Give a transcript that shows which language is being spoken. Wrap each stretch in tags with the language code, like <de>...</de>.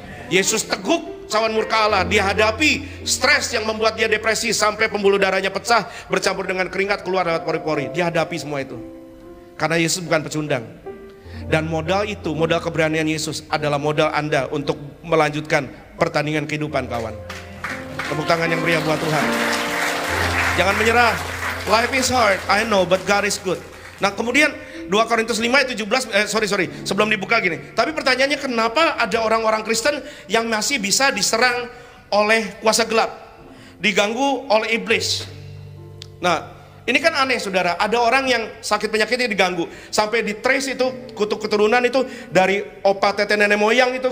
<id>Yesus teguk cawan murka Allah, dia hadapi stres yang membuat dia depresi sampai pembuluh darahnya pecah, bercampur dengan keringat keluar lewat pori-pori. Dia hadapi semua itu, karena Yesus bukan pecundang. Dan modal itu, modal keberanian Yesus adalah modal Anda untuk melanjutkan pertandingan kehidupan, kawan. Tepuk tangan yang meriah buat Tuhan. Jangan menyerah.</id> <en>Life is hard, I know, but God is good.</en> <id>Nah, kemudian 2 Korintus 5 ayat 17, sebelum dibuka gini. Tapi pertanyaannya, kenapa ada orang-orang Kristen yang masih bisa diserang oleh kuasa gelap, diganggu oleh iblis? Nah, ini kan aneh saudara. Ada orang yang sakit penyakitnya diganggu, sampai di trace itu kutuk keturunan itu dari opa tete nenek moyang itu.</id>